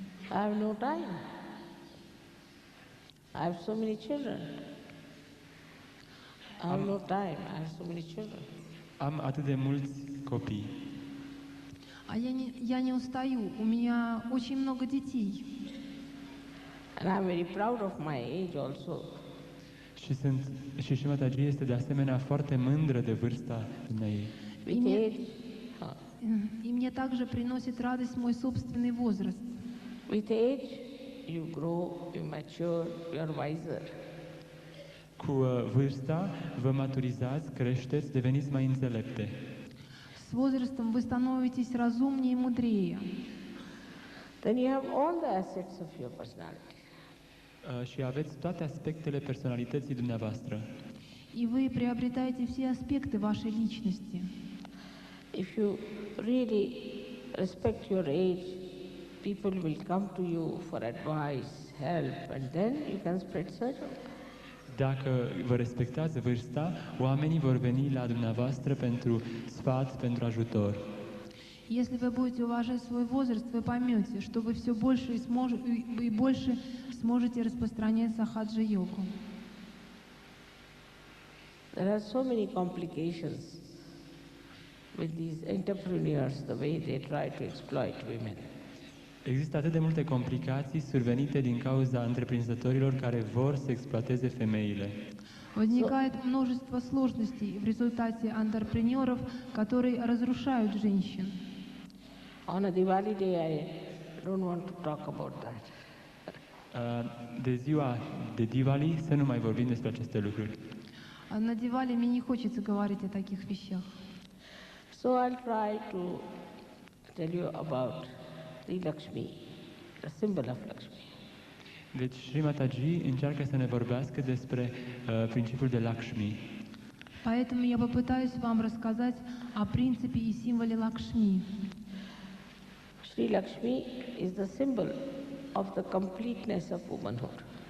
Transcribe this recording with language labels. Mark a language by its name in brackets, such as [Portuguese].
[English] I have no time. I have so many children. I have no time. I have so many children. [Romanian] Am atât de mulți copii. [Russian] А я не устаю, у меня очень много детей. [English] And I'm very proud of my age also. [Romanian] Și Shri Mataji este de asemenea foarte mândră de vârsta ei. [English] With Ime- age, [Russian] И мне также приносит радость мой собственный возраст. [English] with age, you grow, you mature, you are wiser. [Romanian] Cu vârsta vă maturizați, creșteți, deveniți mai înțelepte. [Russian] С возрастом вы становитесь разумнее и мудрее. [English] Then you have all the assets of your personality. [Romanian] Și aveți toate aspectele personalității dumneavoastră. [Russian] И вы приобретаете все аспекты вашей личности. [English] If you really respect your age, people will come to you for advice, help, and then you can spread sadhana. [Romanian] Dacă vă respectați vârsta, oamenii vor veni la dumneavoastră pentru sfat, pentru ajutor. [Russian] Если вы будете уважать свой возраст, вы поймете, что вы все больше и больше сможете распространять сахаджа-йогу. [English] There are so many complications with these entrepreneurs, the way they try to exploit women. [Romanian] Există atât de multe complicații survenite din cauza întreprinzătorilor care vor să exploateze femeile. [Russian] Возникает множество сложностей в результате антрепренеров, которые разрушают женщин. [English] On a Diwali day, I don't want to talk about that. [Romanian] De ziua de Diwali să nu mai vorbim despre aceste lucruri. [Russian] А на Дивале мне не хочется говорить о таких вещах. [English] So I'll try to tell you about the Lakshmi, the symbol of Lakshmi. [Romanian] Deci Shri Mataji încearcă să ne vorbească despre principiul de Lakshmi. [Russian] Поэтому я попытаюсь вам рассказать о принципе и символе Лакшми. [English] Sri Lakshmi is the symbol of the completeness of womanhood.